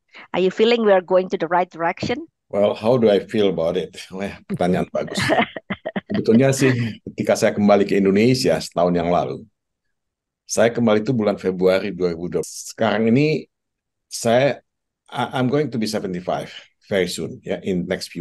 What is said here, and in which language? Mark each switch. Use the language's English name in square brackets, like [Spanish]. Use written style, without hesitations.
[English] Are you feeling we are going to the right direction? Well, how do I feel about it? [Indonesian] Wah, pertanyaan bagus. Sebetulnya sih, ketika saya kembali ke Indonesia setahun yang lalu, saya kembali itu bulan Februari 2020. Sekarang ini, [English] I'm going to be 75 very soon, ya, in next few